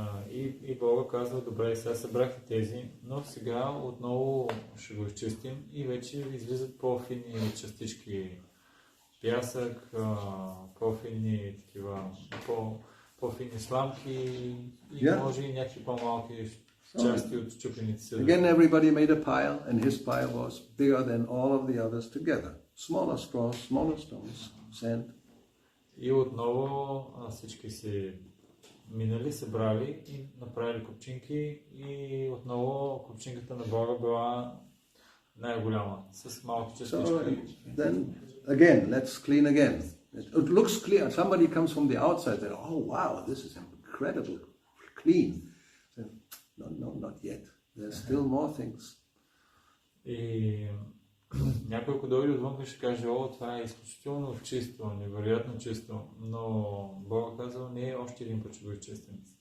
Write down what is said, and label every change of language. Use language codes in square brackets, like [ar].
[bg] И Бога казва, добре, сега събрахте тези, но сега отново ще го изчистим и вече излизат по-фини частички пясък, по-фини такива, по-фини сламки и може и някакви по-малки части от чупените съдове. [en] Again, everybody made a pile, and his pile was bigger than all of the others together. Smaller straws, smaller stones, sand. [bg] И отново всички се минали, събрали и направили купчинки и отново купчинката на Бога била най-голяма, с малки частички. [en] So then, again, let's clean again. It looks clear. Somebody comes from the outside and, oh wow, this is incredible clean. No, not yet. There's still more things. [bg] И някой, ако дойде отвън, ще каже, това е изключително чисто, невероятно чисто, но Бога казва, не, още един път ще го изчистим.